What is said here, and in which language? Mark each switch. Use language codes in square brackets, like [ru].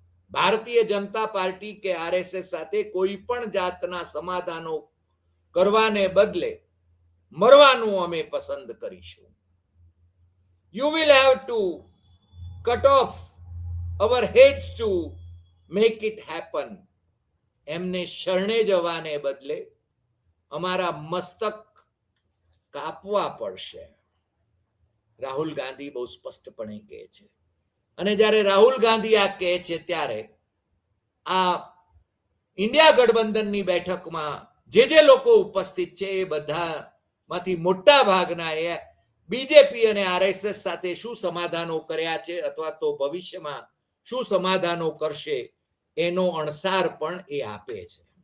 [gu] Bharatiya Janata party કે RSS સાથે કોઈ પણ જાતના સમાધાનો કરવાને બદલે મરવાનું અમે પસંદ કરીશું. [en] You will have to cut off our heads to make it happen. [gu] એમને શરણે જવાને બદલે અમારા મસ્તક કાપવા પડશે. રાહુલ ગાંધી બહુ સ્પષ્ટપણે કહે છે. અને જ્યારે રાહુલ ગાંધી આ કહે છે ત્યારે આ ઇન્ડિયા ગઠબંધનની બેઠકમાં જે લોકો ઉપસ્થિત છે એ બધામાંથી મોટા ભાગના એ બીજેપી અને આરએસએસ સાથે શું સમાધાનો કર્યા છે અથવા તો ભવિષ્યમાં શું સમાધાનો કરશે એનો અણસાર પણ એ આપે છે.